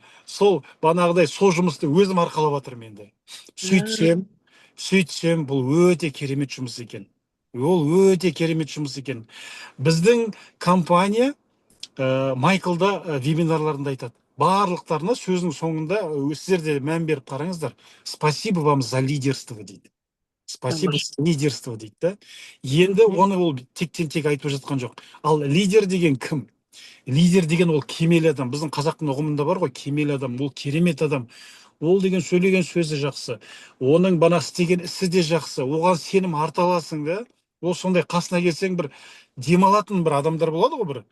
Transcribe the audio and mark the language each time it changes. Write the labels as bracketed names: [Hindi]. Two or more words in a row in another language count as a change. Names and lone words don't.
[Kazakh] Сол бағанағыдай сол жұмысты өзім арқалап жатырмын енді. Сөйтсем, бұл өте керемет жұмыс екен. Ол өте керемет жұмыс екен. Біздің компания Майклда вебинарларында айтады. Барлықтарына сөзінің соңында сіздер де мән беріп қараңыздар. [Russian] Спасибо вам за лидерство дейді. Спасибо за лидерство дейді да. [Kazakh] Енді оны ол тек айтып жатқан жоқ. Ал лидер деген кім? Лидер деген ол кемел адам. Біздің қазақтың ұғымында бар ғой, кемел адам, ол керемет адам. Ол деген сөйлеген сөзі жақсы. Оның бана істеген ісі де жақсы. Оған сенім арта аласың да. Ол сондай қасына келсең бір демалатын бір адамдар болады ғой бір.